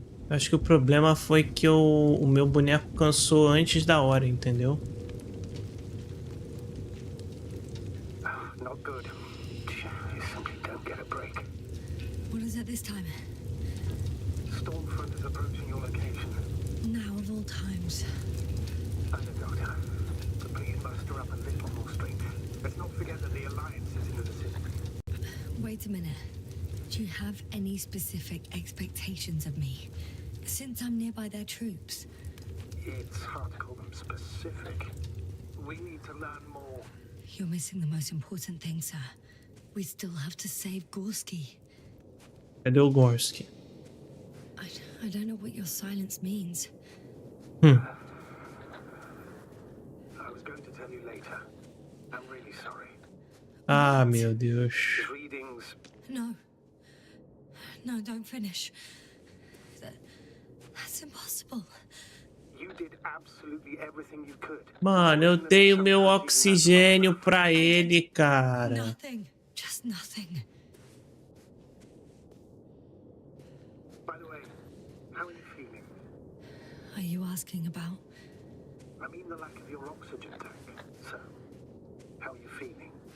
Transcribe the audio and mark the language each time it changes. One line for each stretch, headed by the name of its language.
Portuguese: Acho que o problema foi que o meu boneco cansou antes da hora, entendeu?
English: Not good. You simply don't get a break. What is it this time? Storm front is approaching your location. Now of all times. I know, Doctor. But please muster up a little more strength. Let's not forget that the Alliance is in the vicinity. Wait a minute. Do you have any specific expectations of me? Since I'm nearby their troops. It's hard to call them specific. We need to learn more. You're missing the most important thing, sir. We still have to save Gorski.
Portuguese: Cadê o Gorski?
English: I don't know what your silence means. I was going to tell you later. I'm really sorry.
Portuguese: Ah, meu Deus.
English: The readings. No. No, don't finish. That's impossible. You did absolutely everything you could.
Portuguese: Mano, eu dei o meu oxigênio pra ele, cara.
English: Nothing. Just nothing. By the way, how are you feeling? Are you asking about? I mean the lack of your oxygen tank. So, how are you feeling?